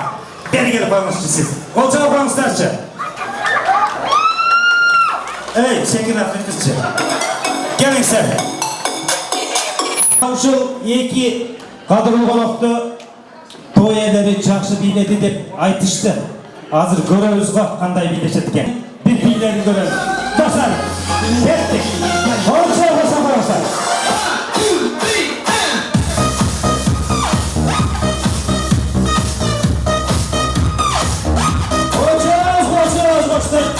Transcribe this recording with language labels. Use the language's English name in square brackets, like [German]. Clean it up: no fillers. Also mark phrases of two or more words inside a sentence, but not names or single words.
[Kazakh] Бері келіп қойыңызшы сіз. Қол жауып қойыңыздаршы. Ей, секен атқызшы. Келіңіздер. Ұшыл екі қадырлы қонақты той иелері жақсы биледі деп айтышты. [Kyrgyz] Азыр көрөбүз го кандай билешет экен. Бир бийлерин көрөбүз. Достар, кеттик. Орчо болсо барасыздар. Орчо.